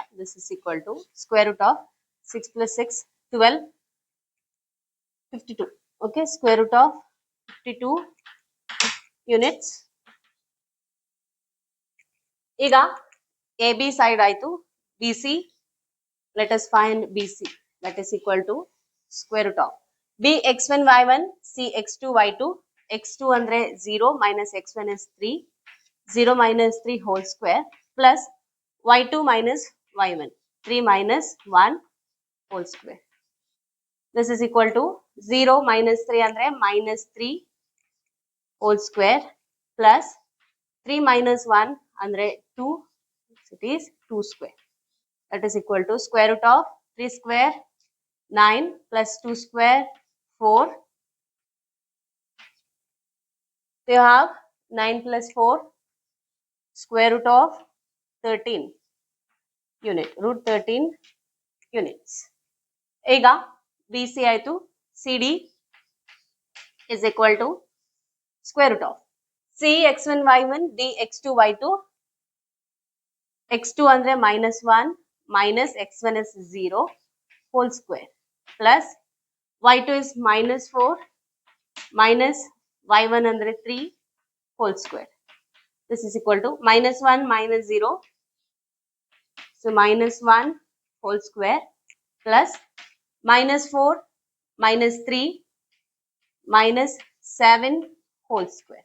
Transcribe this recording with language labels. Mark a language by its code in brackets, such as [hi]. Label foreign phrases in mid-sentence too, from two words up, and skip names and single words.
[en] This is equal to square root of 6 plus 6 12 52. Okay, square root of 52 units. [kn] Iga AB side aitu, BC. [en] Let us find BC. That is equal to square root of B x1 y1 C x2 y2 x2 andre 0 minus x1 is 3 0 minus 3 whole square plus y2 minus y1 3 minus 1 whole square. This is equal to 0 minus 3 andre minus 3 whole square plus 3 minus 1 andre 2, it is 2 square. That is equal to square root of 3 square 9 plus 2 square 4. So you have 9 plus 4 square root of 13 unit, root 13 units. [kn] ಈಗ BC ಆಯ್ತು [en] CD is equal to square root of C x1 y1 D x2 y2 x2 andre minus 1 minus x1 is 0 whole square plus y2 is minus 4 minus y1 andre 3 whole square. This is equal to minus 1 minus 0. So minus 1 whole square plus minus 4 minus 3 minus 7 whole square.